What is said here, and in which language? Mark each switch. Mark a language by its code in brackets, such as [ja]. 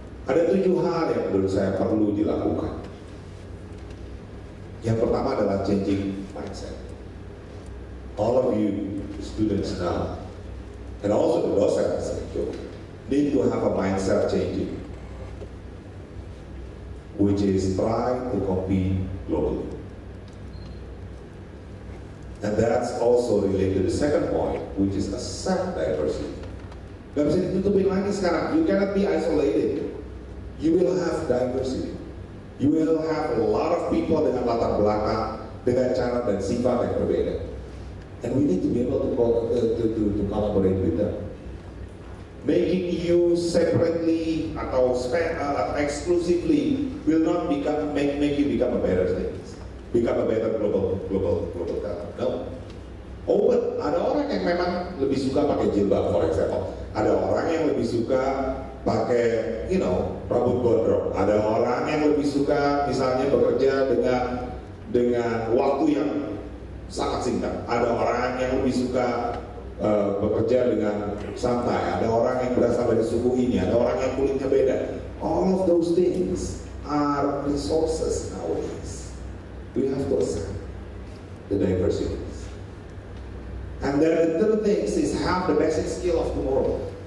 [id] Ada 7 hal yang menurut saya perlu dilakukan. Yang pertama adalah changing mindset. [en] All of you students now, and also the docents, need to have a mindset changing, which is try to compete globally. And that's also related to the second point, which is accept diversity. [id] Gak bisa ditutupin lagi sekarang. [en] You cannot be isolated. You will have diversity. You will have a lot of people [id] dengan latar belakang, dengan cara dan sifat yang berbeda. [en] And we need to be able to collaborate with them. Making you separately atau exclusively will not make you become a better thing, become a better global talent. [id] No. Open. Ada orang yang memang lebih suka pakai jilbab, [en] for example. [id] Ada orang yang lebih suka pakai, rambut gondrong. Ada orang yang lebih suka, misalnya bekerja dengan waktu yang sangat singkat. Ada orang yang lebih suka bekerja dengan santai, ada orang yang berasal dari suku ini, ada orang yang kulitnya beda. [en] All of those things are resources nowadays. We have to accept the diversities. And then the third thing is have the basic skill of tomorrow.